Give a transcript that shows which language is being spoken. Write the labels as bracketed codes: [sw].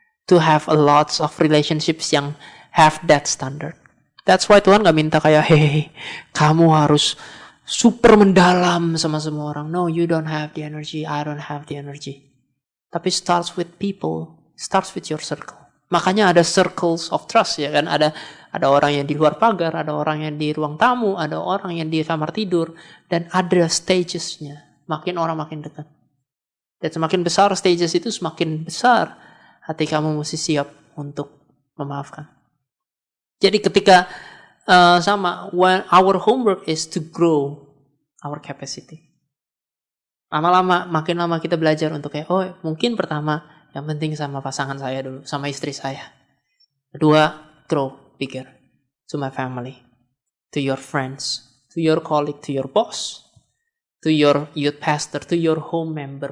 [en] To have a lots of relationships yang have that standard. [id] That's why Tuhan gak minta kayak, hey, kamu harus super mendalam sama semua orang. [en] No, you don't have the energy. I don't have the energy. Tapi starts with people. Starts with your circle. [id] Makanya ada circles of trust, ya kan? Ada orang yang di luar pagar, ada orang yang di ruang tamu, ada orang yang di kamar tidur, dan ada stagesnya. Makin orang makin dekat. Dan semakin besar stages itu, semakin besar hati kamu mesti siap untuk memaafkan. Jadi ketika [en] when our homework is to grow our capacity. [id] Makin lama kita belajar untuk kayak, oh mungkin pertama yang penting sama pasangan saya dulu, sama istri saya. [en] Kedua, grow bigger to my family, to your friends, to your colleague, to your boss, to your youth pastor, to your home member.